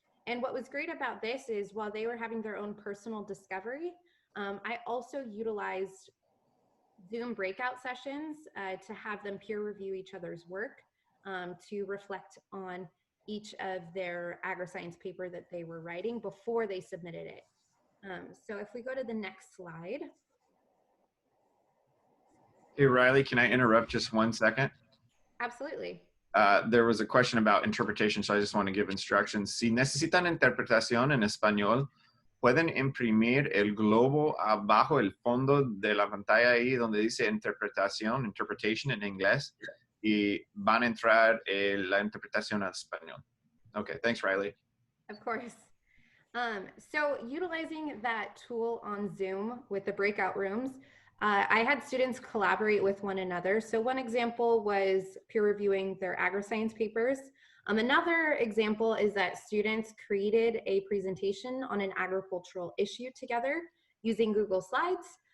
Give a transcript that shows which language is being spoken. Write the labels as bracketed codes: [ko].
[en] And what was great about this is while they were having their own personal discovery, I also utilized Zoom breakout sessions to have them peer review each other's work to reflect on each of their agri-science paper that they were writing before they submitted it. So if we go to the next slide. Hey, Riley, can I interrupt just 1 second? Absolutely. There was a question about interpretation, so I just want to give instructions. [es] Si necesitan interpretación en español, pueden imprimir el globo abajo el fondo de la pantalla ahí donde dice interpretación, interpretation en inglés, y van a entrar la interpretación al español. [en] Okay, thanks, Riley. Of course. So utilizing that tool on Zoom with the breakout rooms, I had students collaborate with one another. So one example was peer reviewing their agri-science papers. Another example is that students created a presentation on an agricultural issue together using Google Slides.